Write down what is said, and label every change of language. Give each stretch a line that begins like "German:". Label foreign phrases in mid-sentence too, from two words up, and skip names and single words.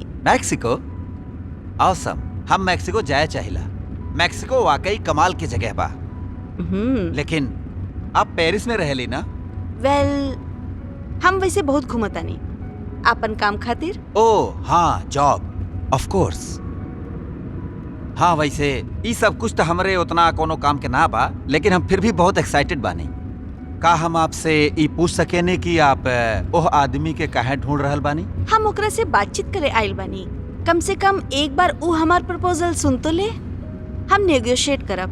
Bhojpuri: मैक्सिको? ऑसम। हम मैक्सिको जाए चाहिला। मैक्सिको वाकई कमाल की जगह बा। लेकिन आप पेरिस में रहेली ना? वेल, हम वैसे बहुत घूमतानी अपन काम खातिर। ओह हाँ,
English: job of course.
Bhojpuri: हाँ वैसे ई सब कुछ तो हमरे उतना कोनो काम के ना बा, लेकिन हम फिर भी बहुत एक्साइटेड बानी। का हम आपसे ई पूछ सकेने कि आप ओह आदमी के काहे ढूंढ रहल बानी? हम ओकरा से बातचीत करे आइल बानी। कम से कम एक बार ऊ हमार प्रपोजल सुन तो ले, हम नेगोशिएट करब।